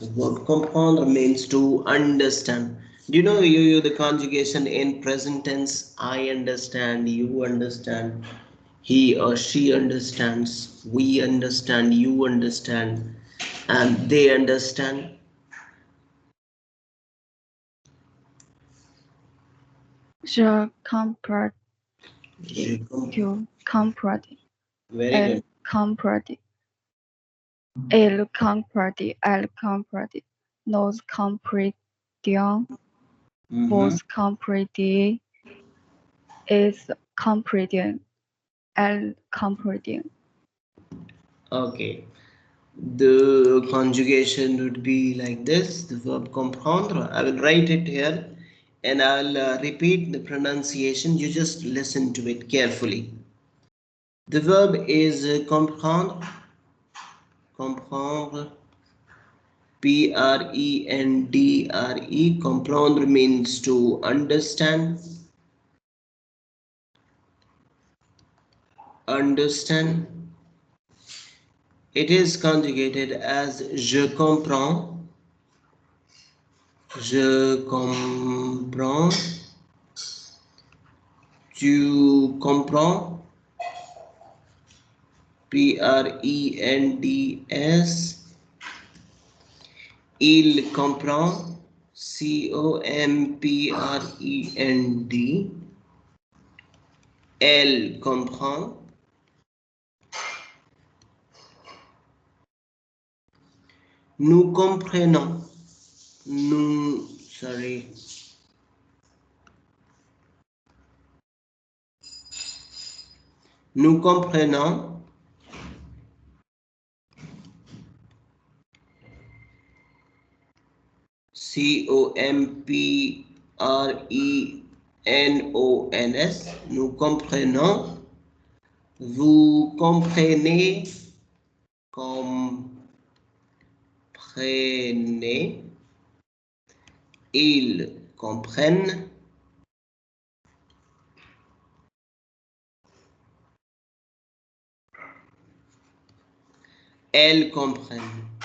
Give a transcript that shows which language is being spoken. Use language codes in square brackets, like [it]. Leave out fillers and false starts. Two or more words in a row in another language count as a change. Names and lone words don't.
[en] The word comprendre means to understand. Do you know you the conjugation in present tense? I understand, you understand, he or she understands, we understand, you understand, and they understand. [fr] Je comprends. Je Tu comprends. [en] Very [fr] Elle [en] good. [fr] comprend. Il comprend. Elle comprend. Nous comprenons. Vous comprenez. [en] Is comprehending. [fr] Elle comprend. [en] Okay. The conjugation would be like this. The verb comprendre. I will write it here. and I'll repeat the pronunciation. You just listen to it carefully. The verb is comprendre. [fr] Comprendre. P-R-E-N-D-R-E. [en] Comprendre means to understand. Understand. It is conjugated as [fr] je comprends. Je comprends. Tu comprends. P-R-E-N-D-S. Il comprend. C-O-M-P-R-E-N-D. Elle comprend. Nous comprenons. Nous comprenons. C-O-M-P-R-E-N-O-N-S. Nous comprenons. Vous comprenez. Comprenez. Ils comprennent. Elles comprennent.